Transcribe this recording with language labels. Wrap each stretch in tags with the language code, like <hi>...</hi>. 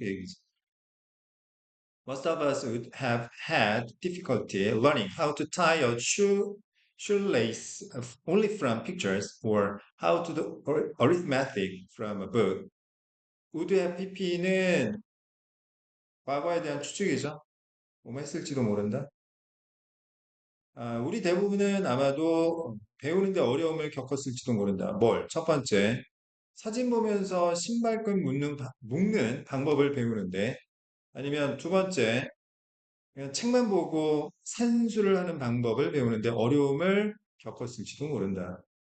<ko>그 얘기죠.</ko> <en>Most of us would have had difficulty learning how to tie a shoelace only from pictures or how to do arithmetic from a book. would have pp</en> <ko>는 과거에 대한 추측이죠. 뭐뭐 했을지도 모른다. 우리 대부분은 아마도 배우는데 어려움을 겪었을지도 모른다. 뭘? 첫 번째, 사진 보면서 신발끈 묶는 방법을 배우는데, 아니면 두 번째, 그냥 책만 보고 산수를 하는 방법을 배우는데 어려움을 겪었을지도 모른다.</ko>